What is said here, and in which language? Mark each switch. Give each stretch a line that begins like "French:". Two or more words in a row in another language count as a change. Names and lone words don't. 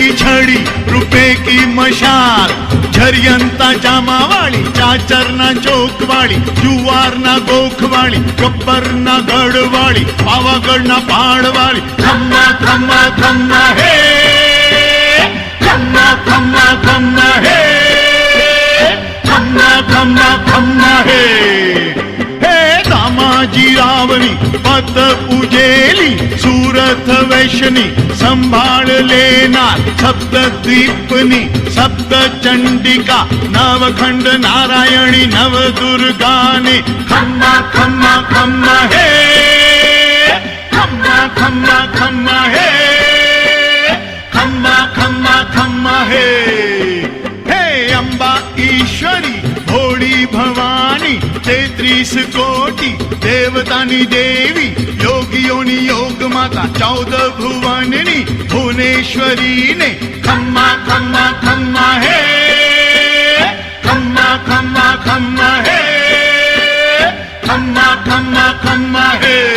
Gujarati: ઘડી રુપએ કી મશાલ ઝરિયંતા જામા વાળી ચાચરના ચોક વાળી જુવારના ગોખ વાળી ગબ્બરના ગઢ વાળી પાવાગઢના પહાડ વાળી ખમ્મા ખમ્મા ખમ્મા હે ખમ્મા ખમ્મા ખમ્મા હે ખમ્મા ખમ્મા ખમ્મા હે હે દામાજી રાવણી પત પૂજેલી સૂરત વૈશ્યની સંભાળ લેનાર સપ્તદ્વીપની સપ્ત ચંડિકા નવખંડ નારાયણી નવદુર્ગાને ખમ્મા ખમ્મા ખમ્મા હે ખમ્મા ખમ્મા ખમ્મા હે ખમ્મા ખમ્મા ખમ્મા હે હે અંબા ઈશ્વરી ભોળી ભવાની 33 કોટી દેવતાની દેવી યોગીઓની યોગ માતા 14 ભુવનની ભુવનેશ્વરીને ખમ્મા ખમ્મા ખમ્મા હે ખમ્મા ખમ્મા ખમ્મા હે ખમ્મા ખમ્મા ખમ્મા હે